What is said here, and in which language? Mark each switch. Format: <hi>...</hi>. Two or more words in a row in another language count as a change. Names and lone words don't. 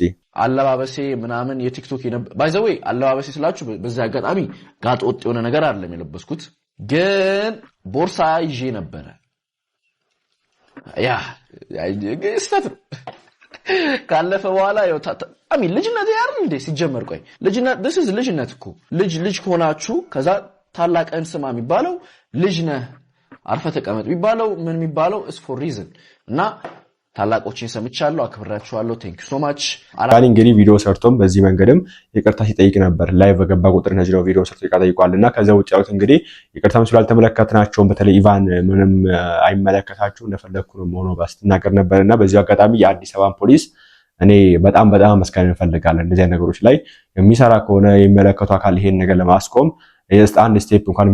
<am>አለባበሴ ምናምን የቲክቶክ</am> <en>by the way</en> <am>አለባበሴ ስላችሁ በዚህ አጋጣሚ ጋጥ ወጥ የሆነ ነገር አይደለም የለበስኩት፣ ግን ቦርሳ ይዤ ነበረ። ያ ግስተት ካለፈ በኋላ ያው አሚን ልጅነት ያር እንዴ ሲጀመር ቆይ ልጅነት</am> <en>this is</en> <am>ልጅነት እኮ ልጅ ከሆናችሁ ከዛ ታላቀን ስማ የሚባለው ልጅ ነህ አርፈ ተቀመጥ የሚባለው ምን የሚባለው</am> <en>is for reason</en> <am>እና ታላቆችን ሰምቻለሁ አክብራችኋለሁ</am> <en>thank you so much።</en> <am>አላኒ እንግዲህ ቪዲዮ ሰርቶም በዚህ መንገድም ይቅርታ ሲጠይቅ ነበር። ላይቭ በገባ ቁጥር ነው ቪዲዮ ሰርቶ ይቅርታ ጠይቋልና ከዛ ውጭ ያሉት እንግዲህ ይቅርታም ስላልተመለከትናቸው በተለይ ኢቫን ምንም አይመለከታችሁ እንደፈለኩ ነው ሆኖ ባስተናገር ነበርና በዚህ አጋጣሚ የአዲስ አበባ ፖሊስ እኔ በጣም መስጋና እንፈልጋለን። እንደዚህ አይነት ነገሮች ላይ የሚሰራ ከሆነ የሚመለከቱ አካል ይሄን ነገር ለማስቆም አንድ ስቴፕ እንኳን</am>